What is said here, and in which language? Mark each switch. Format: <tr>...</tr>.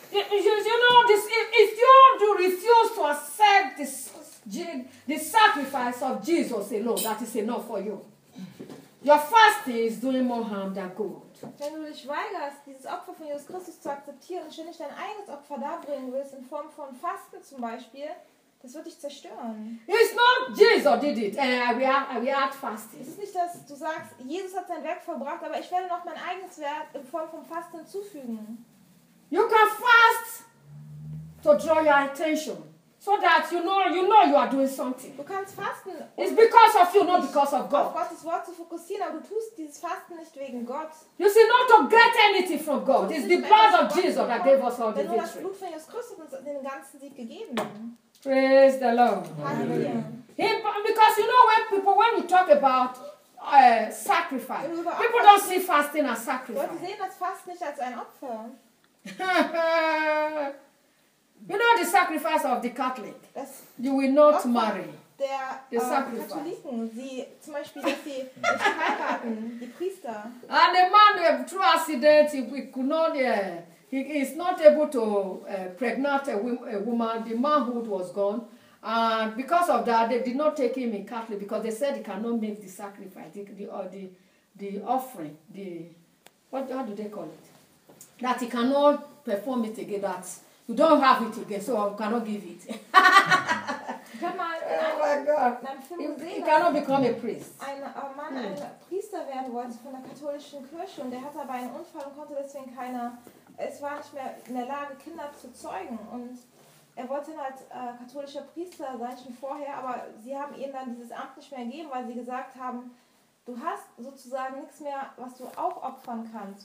<en>If you refuse to accept the sacrifice of Jesus alone, that is enough for you. Your fasting is doing more harm than good.</en> <de>Wenn du dich weigerst, dieses Opfer von Jesus Christus zu akzeptieren und ständig dein eigenes Opfer darbringen willst, in Form von Fasten zum Beispiel, das wird dich zerstören.</de> <en>It's not Jesus did it. We are fasting.</en> <de>Es ist nicht, dass du sagst, Jesus hat sein Werk verbracht, aber ich werde noch mein eigenes Werk in Form von Fasten hinzufügen.</de> <en>You can fast to draw your attention. So that you know you are doing something.</en> <de>Du kannst fasten.</de> <en>It's because of you, not because of God.</en> <de>Auf Gottes Wort zu fokussieren, aber du tust dieses Fasten nicht wegen Gott.</de> <en>You see, not to get anything from God. It's the blood of Jesus that gave us all the victory.</en> <de>Denn nur das Blut von Jesus Christus hat uns den ganzen Sieg gegeben.</de> <en>Praise the Lord. Hallelujah. Because you know when you talk about sacrifice, people don't see fasting as sacrifice.</en> <de>Leute sehen das Fasten nicht als ein Opfer.</de> <en>You know the sacrifice of the Catholic. You will not marry.</en> <de>der Katholiken, sie zum Beispiel, dass sie nicht heiraten, die Priester.</de> <en>And the man who have two accidents with Kunonia. He is not able to pregnate a woman. The manhood was gone. And because of that, they did not take him in Catholic because they said he cannot make the sacrifice, the offering, the what do they call it? That he cannot perform it again, that you don't have it again, so I cannot give it. Come on. Oh my God. He cannot become a priest.</en> <de>Ein Mann, ein Priester werden wollte von der katholischen Kirche und der hatte aber einen Unfall und konnte deswegen keiner. Es war nicht mehr in der Lage, Kinder zu zeugen. Und er wollte dann als katholischer Priester sein, schon vorher. Aber sie haben ihm dann dieses Amt nicht mehr gegeben, weil sie gesagt haben, du hast sozusagen nichts mehr, was du auch opfern kannst.</de>